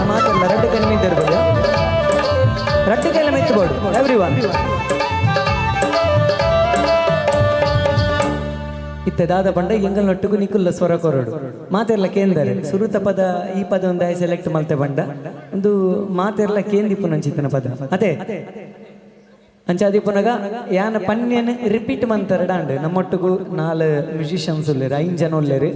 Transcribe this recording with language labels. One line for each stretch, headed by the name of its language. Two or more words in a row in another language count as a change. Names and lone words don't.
Kannada: ಮಾತಲ್ಲ, ಎರಡು ಕೈ ಮೇಲೆ ಇರ್ಬೋದು, ಎರಡು ಕೈಯಲ್ಲಿ ಮೆತ್ತಬಹುದು ಎವ್ರಿವನ್.
Tulu: ಇತ್ತದಾದ ಪಂಡ ಎಂಗಲ್ನೊಟ್ಟಿಗೂ ನಿಕುಲ್ಲ ಸ್ವರ ಕೊರಡು ಮಾತೆರ್ಲ ಕೇಂದರೆ ಸುರುತ ಪದ ಈ ಪದ ಒಂದು ಸೆಲೆಕ್ಟ್ ಮಲ್ತೆ ಬಂಡ ಒಂದು ಮಾತೆರ್ಲ ಕೇಂದಿಪ್ಪು ನಂಚಿತ್ತನ ಪದ ಅದೇ ಅಂಚಾದಿಪ್ಪುನಗ ಯಾನ ಪನ್ಯನ್ ರಿಪೀಟ್ ಮಂತರ ಡಾಂಡ್ ನಮ್ಮೊಟ್ಟಿಗೂ 4 ಮ್ಯೂಸಿಷಿಯನ್ಸ್ ಉಳ್ಳೇರು 5 ಜನ ಉಳ್ಳೇರು